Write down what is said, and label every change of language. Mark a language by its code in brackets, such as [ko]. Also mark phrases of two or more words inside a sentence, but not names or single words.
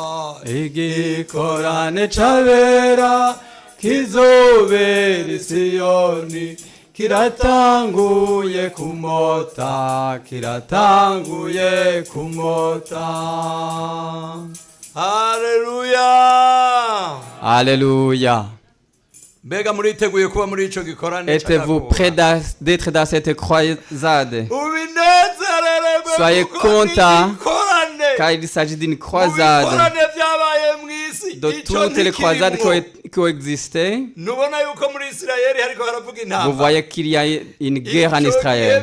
[rn] igikorane c'abera kizobera i Siyoni kiratanguye kumota kiratanguye kumota Haleluya Alléluia. mbega muriteguye kuba muri ico gikorane [fr] Êtes-vous prêts d'être dans cette croisade? [rn] ubinezererwe [fr] Soyez contents car il s'agit d'une croisade. De toutes les croisades qui ont existé, vous voyez qu'il y a une guerre en Israël.